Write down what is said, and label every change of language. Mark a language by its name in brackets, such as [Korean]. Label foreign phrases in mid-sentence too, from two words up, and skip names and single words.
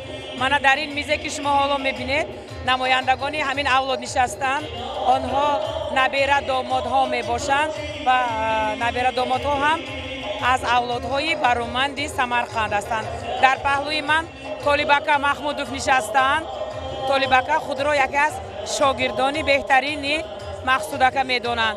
[Tajik] من در این میزه که شما حالا میبینید نمایندگانی همین اولاد نشستند. آنها набера домодҳо мебошанд ва набера домодҳо ҳам аз авлодҳои бароманди Самарқанд ҳастанд. Дар паҳлӯи ман Толибака Маҳмудов нишастаанд. Толибака худро яке аз шогирдони беҳтарини Мақсудака медонанд.